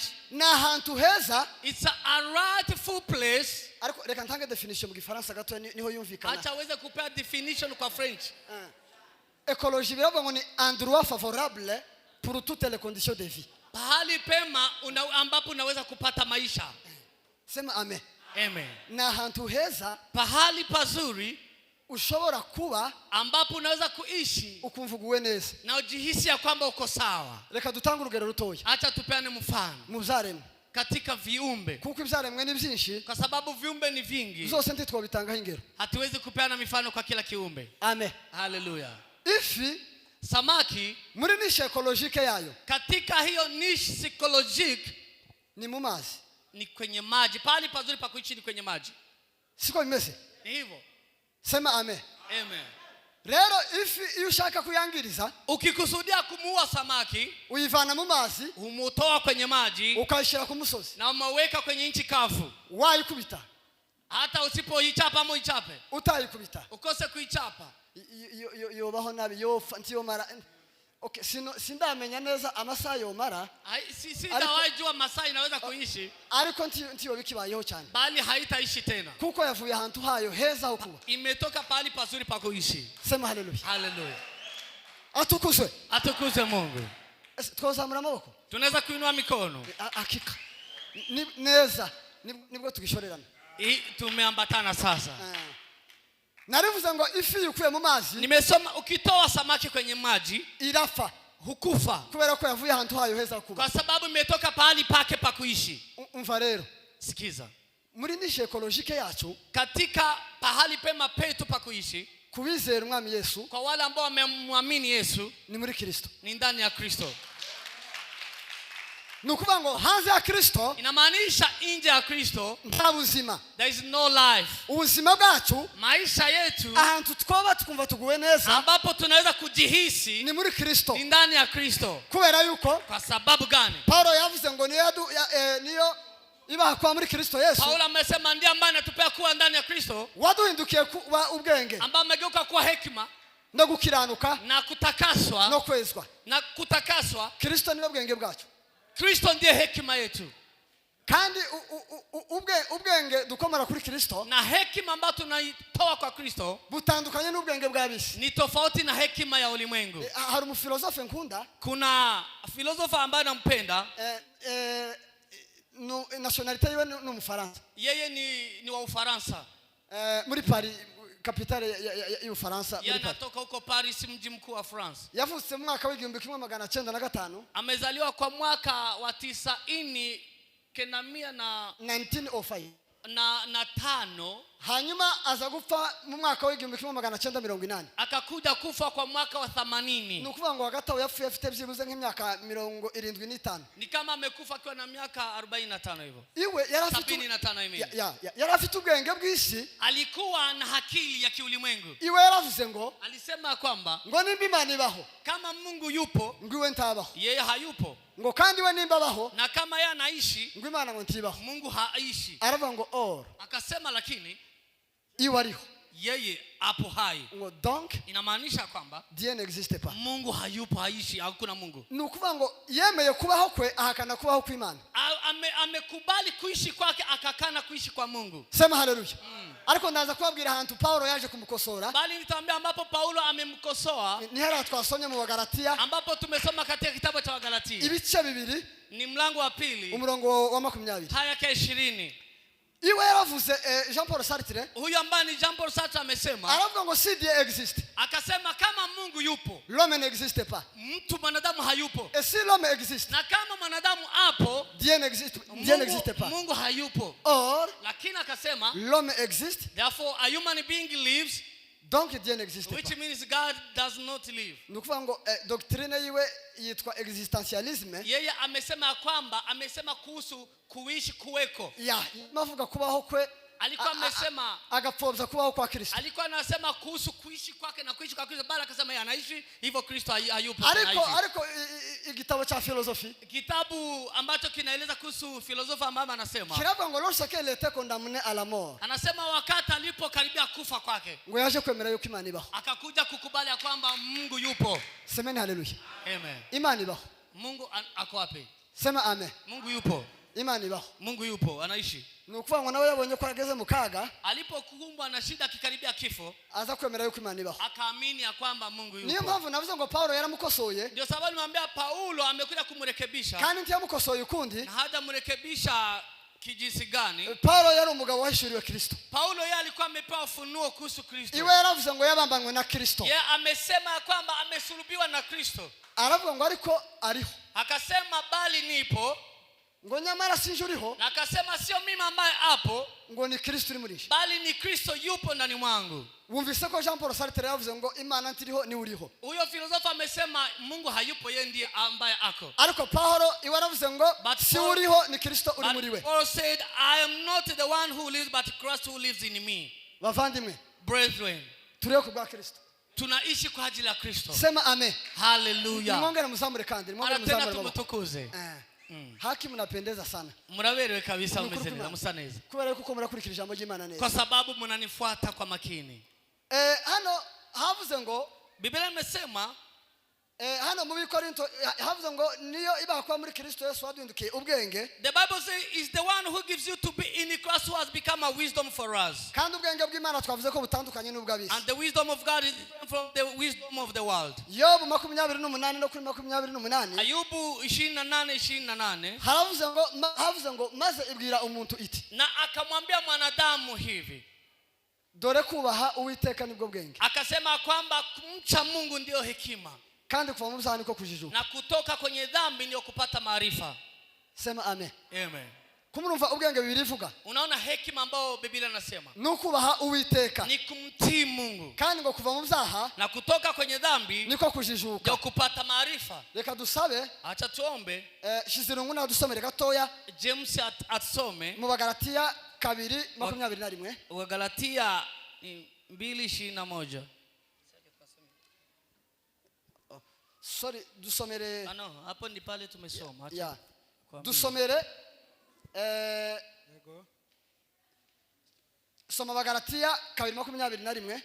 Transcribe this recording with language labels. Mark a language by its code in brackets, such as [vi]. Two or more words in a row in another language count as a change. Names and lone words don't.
[rn] na hantu heza, [en] it's a rightful place. [rn] Ariko reka ntange definition mu Gifaransa gato niho yumvikana. [sw] Acha aweze kupea definition kwa French. [fr] Ecologie [rn] biravuga ngo ni [fr] endroit favorable pour toutes les conditions de vie. [sw] Pahali pema ambapo unaweza kupata maisha. Sema amen. Amen. [rn] Na hantu heza, [sw] pahali pazuri [rn] ushobora kuba [sw] ambapo unaweza kuishi [rn] ukumvuguwe neza [sw] na ujihisi ya kwamba uko sawa. [rn] Reka dutanga urugero rutoya. [sw] Acha tupeane mfano. [rn] Mu byaremwe [sw] katika viumbe, [rn] kuko ibyaremwe ni byinshi, [sw] kwa sababu viumbe ni vingi, [rn] zose ntitwo bitangaho ingero. [sw] Hatuwezi kupeana mifano kwa kila kiumbe. Amen. Hallelujah. [rn] Ifi, [sw] samaki, [rn] muri [fr] niche ecologique [rn] yayo, [sw] katika hiyo [fr] niche psychologique, [rn] ni mu mazi. [sw] Ni kwenye maji. Pahali pazuri pa kuishi ni kwenye maji. [rn] Siko bimeze? [sw] Ni hivyo. Sema amen. Amen. [rn] Rero ifi iyo ushaka kuyangiriza [sw] Ukikusudia kumuua samaki, [rn] uyivana mu mazi [sw] umutoa kwenye maji [rn] ukayishira ku musozi [sw] na umeweka kwenye nchi kavu. [rn] wayikubita [sw] Hata usipoichapa ama uichape, [rn] utayikubita [sw] ukose kuichapa, [rn] yobaho nabi yofa ntiyomara. Okay, sindamenya neza amasaha yomara, [sw] sitawahi jua masaa inaweza kuishi, [rn] ariko ntiyo bikibayeho cyane, [sw] bali haitaishi tena, [rn] kuko yavuye ahantu hayo heza ukuba, [sw] imetoka pahali pazuri pa kuishi. Sema haleluya. Haleluya. Atukuzwe. Atukuzwe Mungu. [rn] Twazamura amaboko, [sw] tunaweza kuinua mikono. [rn] Hakika neza nibwo tugishorerana. [sw] Tumeambatana sasa. [rn] Narivuze ngo ifi yukuye mu mazi, [sw] nimesoma ukitoa samaki kwenye maji [rn] irafa, [sw] hukufa, [rn] kubera ko yavuye ahantu hayo heza kuba, [sw] kwa sababu imetoka pahali pake pa kuishi. [rn] Umva rero, [sw] sikiza, [rn] muri nishe ekolojike yacu, [sw] katika pahali pema petu pa kuishi, [rn] kubizera umwami Yesu, [sw] kwa wale ambao wamemwamini Yesu, [rn] ni muri Kristo, [sw] ni ndani ya Kristo. [rn] Nukuvuga ngo hanze ya Kristo, [sw] inamaanisha nje ya Kristo [rn] nta buzima, [en] there is no life. [rn] Ubuzima bwacu, [sw] maisha yetu, [rn] ahantu twoba tukumva tuguwe neza, [sw] ambapo tunaweza kujihisi, [rn] ni muri Kristo, [sw] ni ndani ya Kristo. [rn] Kubera yuko, [sw] kwa sababu gani? [rn] Paulo yavuze ngo niyo ibaha kwa muri Kristo Yesu. [sw] Paulo amesema ndiye ambaye anatupea kuwa ndani ya Kristo, [rn] waduhindukiye kuba ubwenge, [sw] ambaye amegeuka kuwa hekima [rn] no gukiranuka [sw] na kutakaswa [rn] no kwezwa. [sw] kutakaswa. [rn] Kristo niwe bwenge bwacu, [sw] Kristo ndiye hekima yetu, [rn] kandi ubwenge dukomera kuri Kristo, [sw] na hekima ambayo tunaitoa kwa Kristo [rn] butandukanye n'ubwenge bw'abisi, [sw] ni tofauti na hekima ya ulimwengu. [rn] Hari umufilosofe nkunda, [sw] kuna filosofa ambaye nampenda, [rn] nationalite yiwe ni Umufaransa, [sw] yeye ni wa Ufaransa, [rn] muri Paris, kapitale ya Ufaransa. [sw] Yanatoka huko Paris, mji mkuu wa France. [rn] Yavutse mu mwaka wa 1905, [sw] amezaliwa kwa mwaka wa 1905 na tano. [rn] Hanyuma aza gupfa mu mwaka wa 1980, [sw] akakuja kufa kwa mwaka wa 80. [rn] Nukuvuga ngo hagataho yapfuye afite byibuze nk'imyaka 75, [sw] ni kama amekufa akiwa na miaka 45 hivyo. [rn] Iwe yari afite ubwenge bw'isi, [sw] alikuwa na akili ya kiulimwengu. [rn] Iwe yaravuze ngo, [sw] alisema kwamba [rn] ngo nimba Imana ibaho, [sw] kama Mungu yupo, [rn] ngwiwe ntabaho, [sw] yeye hayupo, [rn] ngo kandi we nimba abaho, [sw] na kama yeye anaishi, [rn] ngo Imana ngo ntibaho, [sw] Mungu haishi. [rn] aravuga ngo [sw] akasema lakini [rn] iwe ariho, [sw] yeye hapo hai. [rn] ngo donc [sw] inamaanisha kwamba [fr] Dieu n'existe pas, [sw] Mungu hayupo, haishi, hakuna Mungu. [rn] Nukuvuga ngo yemeye kubaho kwe ahakana kubaho kw'Imana, [sw] amekubali kuishi kwake akakana kuishi kwa Mungu. Sema haleluya. [rn] Ariko ndaza kubabwira ahantu Paulo yaje kumukosora, [sw] bali nitaambia ambapo Paulo amemkosoa, [rn] ni hera twasomye mu Wagalatia, [sw] ambapo tumesoma katika kitabu cha Wagalatia [rn] ibice bibiri, [sw] ni mlango wa 2 [rn] umurongo wa 20 [sw] haya ke 20. [rn] Iwe yaravuze Jean Paul Sartre, [sw] huyu ambaye ni Jean Paul Sartre amesema, [rn] aravuga ngo [fr] si Dieu existe, [sw] akasema kama Mungu yupo, [fr] l'homme n'existe pas, [sw] mtu mwanadamu hayupo, [fr] et si l'homme existe, [sw] na kama mwanadamu hapo, [fr] Dieu n'existe pas. [sw] Mungu hayupo. [fr] Or, [sw] lakini akasema [fr] l'homme existe, [en] therefore a human being lives, [fr] donc Dieu n'existe [en] which [fr] pas. [en] means God does not live. [rn] Nukuvuga ngo doctrine yiwe yitwa existentialisme. [sw] Yeye amesema kwamba kuhusu kuishi kuweko. [rn] Mavuga kubaho kwe, [sw] alikuwa amesema [rn] agapfobya kubaho kwa Kristo. [sw] Alikuwa anasema kuhusu kuishi kwake na kuishi kwa Kristo, bali akasema yeye anaishi hivyo, Kristo hayupo. [rn] Ariko igitabo cha filosofi, [sw] kitabu ambacho kinaeleza kuhusu filosofa ambaye anasema, [rn] kiravuga ngo [fr] lorsque il était condamné à la mort, [sw] anasema wakati alipokaribia kufa kwake, [rn] ngo yaje kwemera yuko Imana ibaho, [sw] akakuja kukubali kwamba Mungu yupo. Semeni haleluya. Amen. [rn] Imana ibaho. [sw] Mungu ako wapi? Sema amen. Mungu yupo. [rn] Imana ibaho. [sw] Mungu yupo, anaishi. [rn] Nukuvuga ngo nawe yabonye ko ageze mu kaga, [sw] alipokumbwa na shida akikaribia kifo, [rn] aza kwemera yuko Imana ibaho, [sw] akaamini ya kwamba Mungu yupo. [rn] Niyo mpamvu navuze ngo Paulo yaramukosoye, [sw] ndio sababu nimwambia Paulo amekuja kumrekebisha, [rn] kandi ntiyamukosoye ukundi, [sw] na haja mrekebisha kijinsi gani. [rn] Paulo yari umugabo wahishuriwe Kristo. [sw] Paulo yeye alikuwa amepewa ufunuo kuhusu Kristo. [rn] Iwe yaravuze ngo yabambanywe na Kristo, [sw] yeye amesema kwamba amesulubiwa na Kristo. [rn] Aravuga ngo ariko ariho, [sw] akasema bali nipo, [rn] ngo nyamara sinjuriho, [sw] na akasema sio mimi ambaye hapo, [rn] ngo ni Kristo uri muri, [sw] bali ni Kristo yupo ndani mwangu. [rn] Wumvise ko Jean Paul Sartre yavuze ngo Imana ntiriho ni uriho. [sw] Huyo filosofa amesema Mungu hayupo, yeye ndiye ambaye ako. [rn] Ariko Paulo iwe yaravuze ngo si uriho ni Kristo uri muri we. [en] Paul said, I am not the one who lives, but Christ who lives in me. [rn] Bavandimwe, [en] brethren, [rn] turiho ku bwa Kristo. [sw] tunaishi kwa ajili ya Kristo. Sema amen. Hallelujah. [rn] Nimwongere muzamure kandi, nimwongere [sw] Tena [rn] muzamure maboko. tumutukuze. [sw] Haki mnapendeza sana. [rn] Muraberewe kabisa, mumeze neza, musa neza. Kubera yuko murakurikira ijambo ry'Imana neza. [sw] Kwa sababu mnanifuata kwa makini. [rn] Hano havuze ngo [sw] Biblia imesema [rn] hano mu Bikorinto havuze ngo niyo ibakwa muri Kristo Yesu waduhindukiye ubwenge. [en] the Bible says is the one who gives you to be in Christ who has become a wisdom for us. [rn] Kandi ubwenge bw'Imana twavuze ko butandukanye n'ubw'abisi. [en] And the wisdom of God is different from the wisdom of the world. [rn] Yobu 28 no kuri 28. [sw] Ayubu 28:28 [rn] havuze ngo maze ibwira umuntu iti. [sw] na akamwambia mwanadamu hivi, [rn] dore kubaha Uwiteka nibwo bwenge. [sw] akasema kwamba kumcha Mungu ndio hekima, [rn] kandi kuva mu byaha niko kujijuka, [sw] na kutoka kwenye dhambi ndio kupata maarifa. Sema amen. Amen. [rn] Kumurumva ubwenge bibiri ivuga. [sw] Unaona hekima ambayo Biblia inasema [rn] nukubaha Uwiteka [sw] ni kumtii Mungu, [rn] kandi ngo kuva mu byaha [sw] na kutoka kwenye dhambi [rn] niko kujijuka, [sw] ndio kupata maarifa. [rn] Reka dusabe [sw] Acha tuombe. [rn] Shizirungu na dusomere gatoya [sw] James atusome [rn] mu Bagalatiya 2:21. [sw] Wagalatia 2:21. [rn] Sorry, dusomere [en] No, [sw] hapo ni pale tumesoma. [en] Yeah. [rn] Dusomere soma Bagalatiya 2:21.